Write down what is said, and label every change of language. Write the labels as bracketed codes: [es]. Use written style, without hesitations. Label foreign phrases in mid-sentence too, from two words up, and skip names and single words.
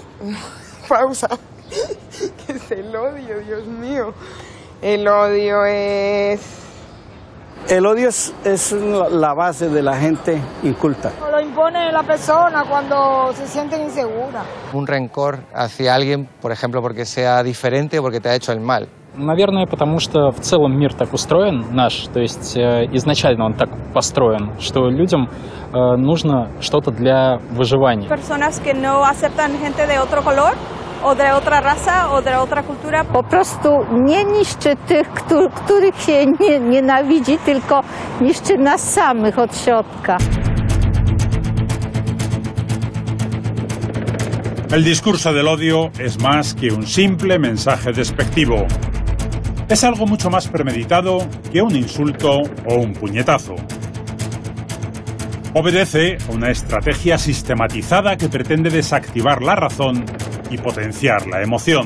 [es] Pausa. ¿Qué es el odio, Dios mío? El odio es... El odio es la base de la gente inculta. Lo impone la persona cuando se siente insegura. Un rencor hacia alguien, por ejemplo, porque sea diferente o porque te ha hecho el mal. [ru] Наверное, потому что в целом мир так устроен, наш, то есть изначально он так построен, что людям нужно что-то для выживания. [es] Personas que no aceptan gente de otro color, o de otra raza, o de otra cultura. [pl] po prostu nie niszczy tych, których się nienawidzi, tylko niszczy nas samych od środka. [es] El discurso del odio es más que un simple mensaje despectivo. Es algo mucho más premeditado que un insulto o un puñetazo. Obedece a una estrategia sistematizada que pretende desactivar la razón y potenciar la emoción.